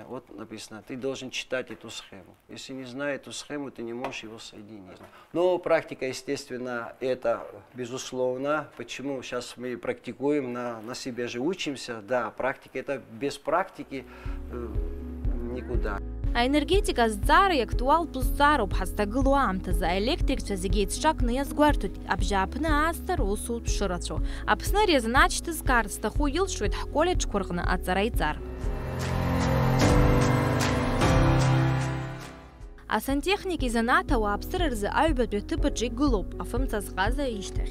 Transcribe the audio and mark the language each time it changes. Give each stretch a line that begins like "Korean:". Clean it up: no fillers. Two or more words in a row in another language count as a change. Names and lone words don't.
Russian: Вот написано, ты должен читать эту схему. Если не знаешь эту схему, ты не можешь его соединить. Но практика, естественно, это безусловно. Почему сейчас мы практикуем, на себе же учимся. Да, практика, это без практики никуда.
Abkhazian: Аенергетика зҵаара иактуалтә зҵаароуп ҳазҭагылоу аамҭазы, аелектрикцәа зегьы еицҿакны иазгәарҭоит абжьааԥны аасҭа русутә шырацәоу. Аԥсны арезонанс шьҭызгаарц зҭаху илшоит ҳколлеџьқәа рҟны аҵара иҵар. Асантехник изанааҭ ауааԥсыра рзы аҩбатәи аҭыԥаҿы игылоуп афымцазҟаза ишьҭахь.